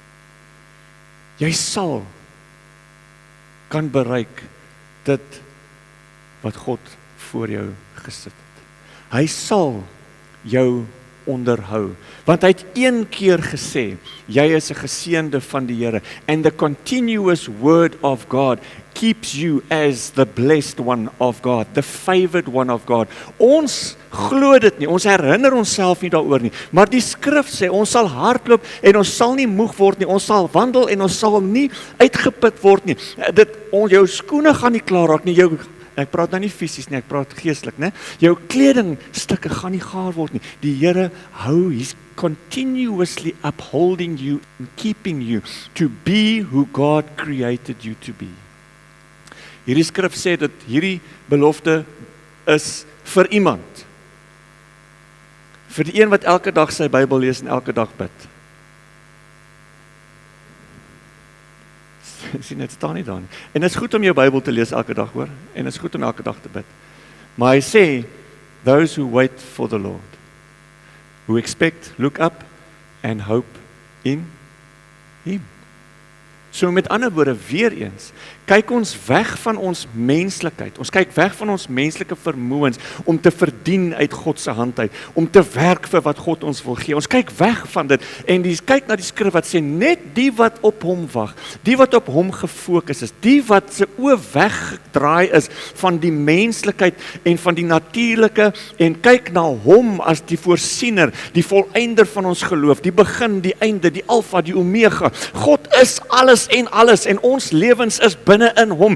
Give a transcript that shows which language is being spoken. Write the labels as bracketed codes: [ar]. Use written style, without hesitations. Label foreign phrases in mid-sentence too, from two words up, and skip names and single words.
[af] Jy sal kan bereik dit wat God voor jou gesit het. Hy sal jou onderhou, want hy het 1 keer gesê, jy is 'n geseënde van die Here, [en] and the continuous word of God keeps you as the blessed one of God, the favored one of God. [af] Ons glo dit nie, ons herinner onsself nie daaroor nie, maar die skrif sê, ons sal hardloop en ons sal nie moeg word nie, ons sal wandel en ons sal nie uitgeput word nie. Jou skoene gaan nie klaar raak nie, ek praat nou nie fisies nie, ek praat geestelik, né? Jou kledingstukke gaan nie gaar word nie. Die Here hou, [en] He's continuously upholding you and keeping you to be who God created you to be. [af] Hierdie skrif sê dat hierdie belofte is vir iemand. Vir die een wat elke dag sy Bybel lees en elke dag bid. Sien, dit staan nie daar nie. En dit is goed om jou Bybel te lees elke dag, hoor. En dit is goed om elke dag te bid. Maar hy sê, [en] those who wait for the Lord, who expect, look up, and hope in Him. [af] So met ander woorde, weer eens, kyk ons weg van ons menslikheid, ons kyk weg van ons menslike vermoëns, om te verdien uit God se hand uit, om te werk vir wat God ons wil gee, ons kyk weg van dit, en kyk na die skrif wat sê, net die wat op hom wag, die wat op hom gefokus is, die wat se oë weggedraai is, van die menslikheid, en van die natuurlike, en kyk na hom as die voorsiener, die volëinder van ons geloof, die begin, die einde, die alfa, die omega, God is alles, en ons lewens is binne in hom.